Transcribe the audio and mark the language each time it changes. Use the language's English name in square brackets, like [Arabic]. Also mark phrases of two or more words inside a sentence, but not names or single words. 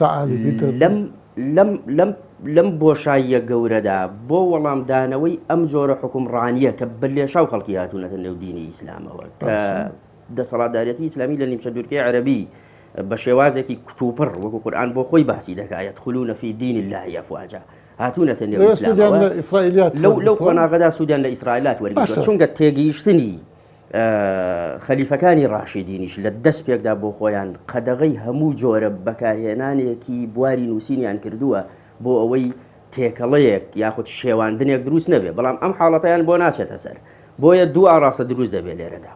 [Central Kurdish] لەم بۆشاییە گەورەدا بۆ وەڵامدانەوەی ئەم جۆرە حکومڕانیە کە بەلێشاو خەڵکی هاتوونەتە نێو دینی ئیسلامەوە کە دەسەڵاتدارەتی ئیسلامی لە نیمچە دوورگەی عەرەبی بە شێوازێکی کتوپڕ وەکو قورئان بۆ خۆی باسی دەکات [Arabic] يدخلون في دين الله أفواجا [Central Kurdish] هاتوونەتە نێو ئیسلامەوە لەو قۆناغەدا سوودیان لە ئیسرائیلات وەرگرتووە چونکە تێگەیشتنی خەلیفەکانی ڕاشیدینیش لە دەست پێکدا بۆ خۆیان قەدەغەی هەموو جۆرە بەکارهێنانێکی بواری نووسینیان کردووە بۆ ئەوەی تێکەڵەیەک یاخود شێواندنێک دروست نەبێ بەڵام ئەم حاڵەتیان بۆ ناچێتە سەر بۆیە دوو ئاراستە دروست دەبێت لێرەدا.